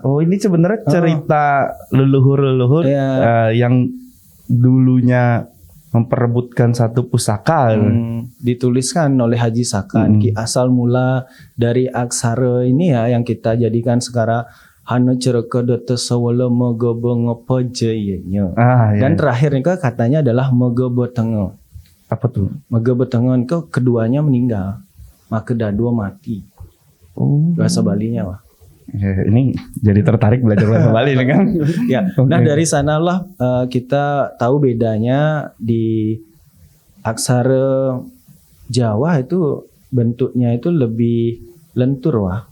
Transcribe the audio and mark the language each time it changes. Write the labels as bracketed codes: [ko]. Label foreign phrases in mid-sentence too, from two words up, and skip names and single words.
[id] Oh, ini sebenarnya cerita leluhur-leluhur yang dulunya memperebutkan satu pusaka. Dituliskan oleh Haji Sakan. Ki asal mula dari aksara ini ya yang kita jadikan sekarang [jv] hana cereke dete sewele megebe ngepejeyenya. [id] Dan terakhir nih katanya adalah [jv] megebe tenge. [id] Apa tuh? [jv] Megebe tenge [id] itu keduanya meninggal. Maka dua mati. Bahasa Balinya wah. Ya, ini jadi tertarik belajar bahasa Bali nih kan? Ya. Nah dari sanalah kita tahu bedanya di aksara Jawa itu bentuknya itu lebih lentur wah.